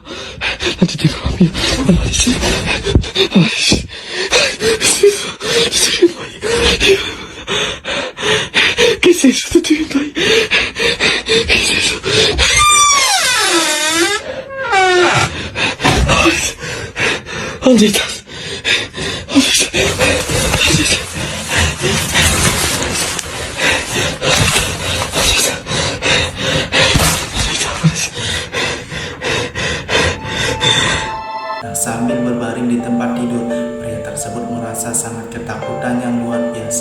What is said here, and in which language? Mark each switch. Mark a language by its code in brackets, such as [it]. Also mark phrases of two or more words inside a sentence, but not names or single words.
[es] No te tengo más miedo. Aparece. Estoy viendo ahí. ¿Qué es eso? Te estoy viendo ahí. ¿Qué es eso? ¿Dónde estás? ¿Dónde estás? ¿Dónde estás? [id] Sambil berbaring di tempat tidur, pria tersebut merasa sangat ketakutan yang luar biasa.